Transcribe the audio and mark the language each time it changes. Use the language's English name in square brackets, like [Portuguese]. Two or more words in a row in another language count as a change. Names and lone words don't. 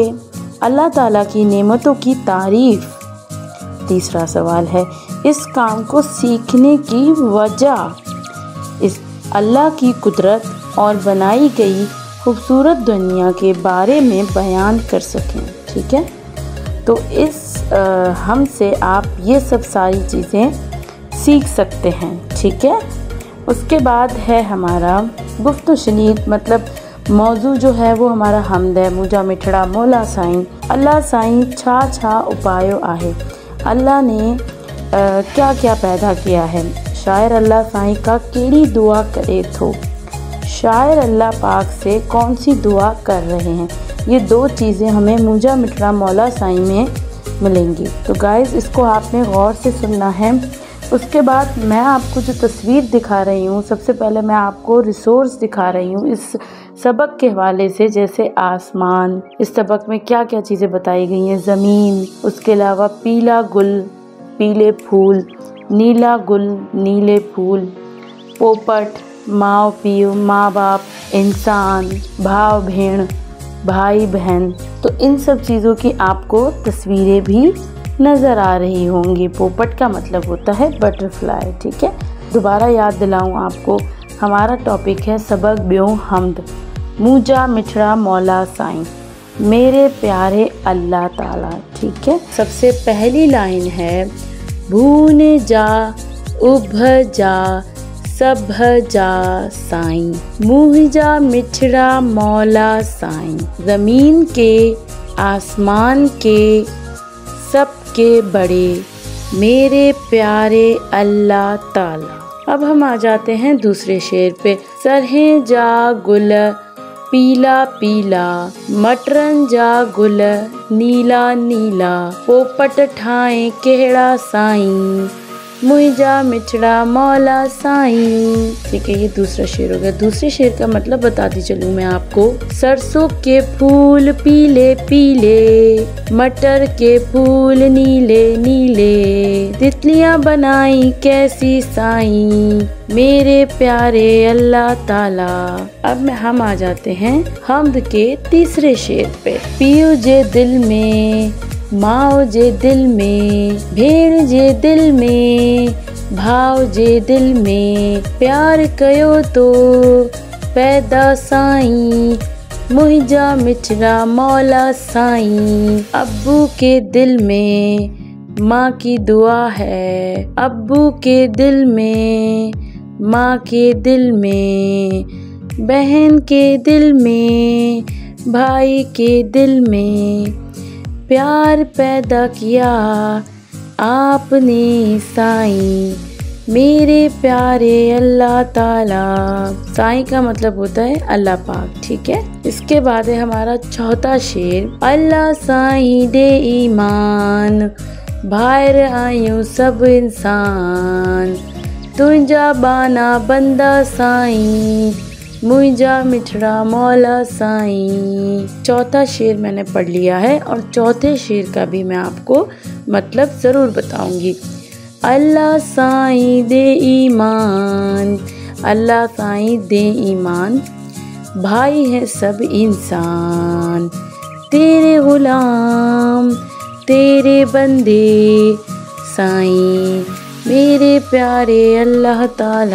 [Urdu] اللہ تعالیٰ کی نعمتوں کی تعریف۔ تیسرا سوال ہے اس کام کو سیکھنے کی وجہ، اس اللہ کی قدرت اور بنائی گئی خوبصورت دنیا کے بارے میں بیان کر سکیں. ٹھیک ہے، تو اس ہم سے آپ یہ سب ساری چیزیں سیکھ سکتے ہیں. ٹھیک ہے، اس کے بعد ہے ہمارا گفت شنید، مطلب موضوع جو ہے وہ ہمارا حمد ہے [Sindhi] मुंहिंजा मिठड़ा मौला साईं। अल्लाह साईं छा छा उपायो आहे, [Urdu] اللہ نے کیا کیا پیدا کیا ہے. [Sindhi] शायर अल्लाह साईं का केड़ी दुआ करे थो, [Urdu] شاعر اللہ پاک سے کون سی دعا کر رہے ہیں. یہ دو چیزیں ہمیں [Sindhi] मुंहिंजा मिठड़ा मौला साईं [Urdu] میں ملیں گی. تو گائز، اس کو آپ نے غور سے سننا ہے۔ اس کے بعد میں آپ کو جو تصویر دکھا رہی ہوں، سب سے پہلے میں آپ کو ریسورس دکھا رہی ہوں اس سبق کے حوالے سے، جیسے آسمان، اس سبق میں کیا کیا چیزیں بتائی گئی ہیں، زمین، اس کے علاوہ [Sindhi] पीला गुल [Urdu] پیلے پھول, [Sindhi] नीला गुल [Urdu] نیلے پھول، پوپٹ, [Sindhi] माँ पीओ [Urdu] ماں باپ، انسان, [Sindhi] भाव भेण, [Urdu] بھائی بہن. تو ان سب چیزوں کی آپ کو تصویریں بھی نظر آ رہی ہوں گی. پوپٹ کا مطلب ہوتا ہے بٹرفلائی. ٹھیک ہے، دوبارہ یاد دلاؤں آپ کو، ہمارا ٹاپک ہے سبق [Sindhi] ॿियों हमद मुंहिंजा मिठड़ा मौला साईं, [Urdu] میرے پیارے اللہ تعالیٰ. ٹھیک ہے، سب سے پہلی لائن ہے [Sindhi] भून जा उभ जा सभ जा साईं, मुंहिंजा मिठड़ा मौला साईं। [Urdu] زمین کے آسمان کے سب کے بڑے میرے پیارے اللہ تعالیٰ. اب ہم آ جاتے ہیں دوسرے شعر پہ. [Sindhi] सरहें जा गुल पीला पीला, मटरन जा गुल नीला नीला, पोपट ठाए केड़ा साईं, मुंहिंजा मिठड़ा मौला साईं। [Urdu] ٹھیک ہے، یہ دوسرا شعر ہو گیا۔ دوسرے شعر کا مطلب بتاتی چلوں میں آپ کو. سرسوں کے پھول پیلے پیلے، مٹر کے پھول نیلے نیلے، تتلیاں بنائی کیسی سائیں، میرے پیارے اللہ تعالیٰ. اب ہم آ جاتے ہیں حمد کے تیسرے شعر پہ. [Sindhi] पियो जे दिल में, माओ जे दिल में, भेण जे दिल में, भाव जे दिल में, प्यार कयो तो पैदा साईं, मुंहिंजा मिठड़ा मौला साईं। [Urdu] ابو کے دل میں ماں کی دعا ہے، ابو کے دل میں، ماں کے دل میں، بہن کے دل میں، بھائی کے دل میں، پیار پیدا کیا آپ نے سائیں، میرے پیارے اللہ تعالیٰ. سائیں کا مطلب ہوتا ہے اللہ پاک۔ ٹھیک ہے، اس کے بعد ہے ہمارا چوتھا شعر. [Sindhi] अल्लाह साईं दे ईमान, भायर आयूं सब इंसान, तुंहिंजा बाना बंदा साईं, मुंहिंजा मिठड़ा मौला साईं। [Urdu] چوتھا شعر میں نے پڑھ لیا ہے اور چوتھے شعر کا بھی میں آپ کو مطلب ضرور بتاؤں گی. [Sindhi] अल्लाह साईं दे ईमान, अल्लाह साईं दे ईमान, [Urdu] بھائی ہے سب انسان، تیرے غلام تیرے بندے سائیں، میرے پیارے اللہ تعالیٰ.